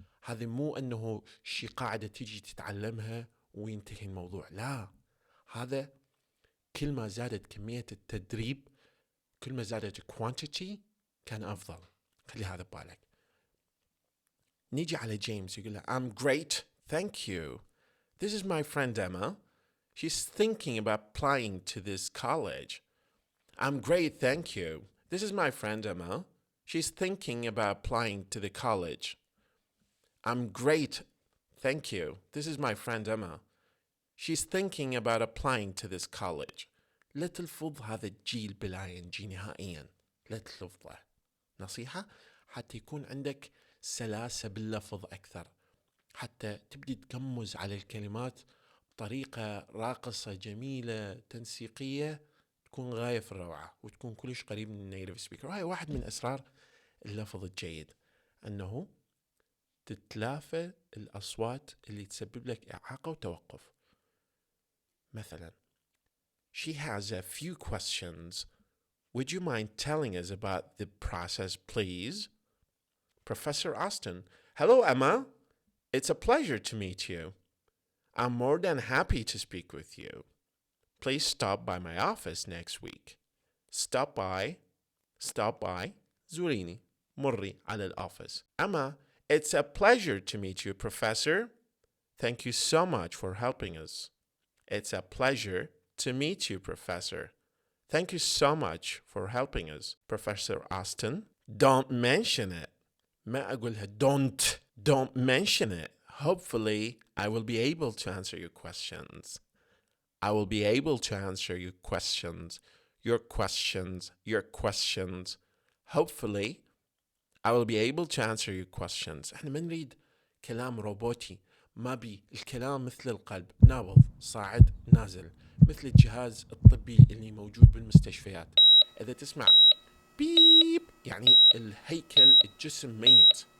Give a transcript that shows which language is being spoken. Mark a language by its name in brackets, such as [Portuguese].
[Arabic] هذا مو أنه شي قاعدة تيجي تتعلمها وينتهي الموضوع. لا، هذا كل ما زادت كمية التدريب، كل ما زادت quantity كان أفضل. خلي هذا ببالك. نيجي على جيمس يقول له [English] I'm great, thank you. This is my friend Emma. She's thinking about applying to this college. I'm great, thank you. This is my friend Emma. She's thinking about applying to the college. I'm great, thank you. This is my friend Emma. She's thinking about applying to this college. [Arabic] لا تلفظ هذا الجيل بلا-ing نهائيا. لا تلفظه. نصيحة حتى يكون عندك سلاسة باللفظ أكثر، حتى تبدي تقمز على الكلمات بطريقة راقصة جميلة تنسيقية تكون غاية في الروعة وتكون كلش قريب من النيتيف سبيكر. وهي واحد من أسرار اللفظ الجيد، أنه تتلافى الأصوات اللي تسبب لك إعاقة وتوقف. مثلا [English] She has a few questions. Would you mind telling us about the process, please? Professor Austin. Hello, Emma. It's a pleasure to meet you. I'm more than happy to speak with you. Please stop by my office next week. Stop by. [Arabic] زوريني. مري على الoffice. [English] Emma, it's a pleasure to meet you, Professor. Thank you so much for helping us. It's a pleasure to meet you, Professor. Thank you so much for helping us, Professor Austin. Don't mention it. [Arabic] ما أقولها [English] don't mention it. Hopefully, I will be able to answer your questions. I will be able to answer your questions. Hopefully, I will be able to answer your questions. [Arabic] احنا ما نريد كلام روبوتي، ما بي الكلام مثل القلب، نابض صاعد نازل، مثل الجهاز الطبي اللي موجود بالمستشفيات. إذا تسمع بيب يعني الهيكل الجسم ميت.